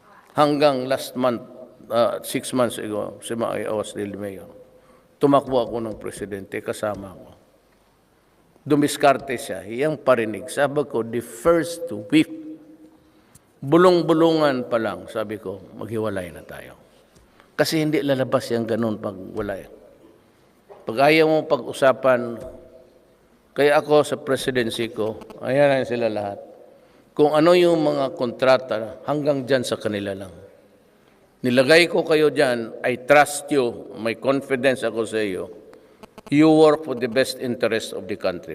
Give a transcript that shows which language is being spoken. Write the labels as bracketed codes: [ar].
[en] Hanggang last month, 6 months ago, I was still mayor. [tl] Tumakbo ako ng presidente, kasama ko. Dumiskarte siya, iyang parinig. Sabi ko, [en] the first week, [tl] bulong-bulungan pa lang, sabi ko, maghiwalay na tayo. Kasi hindi lalabas yung ganun pag walay. Pag ayaw mo pag-usapan, kaya ako sa presidency ko, ayan sila lahat. Kung ano yung mga kontrata, hanggang dyan sa kanila lang. Nilagay ko kayo dyan, [en] I trust you, [tl] may confidence ako sa iyo. [en] You work for the best interest of the country.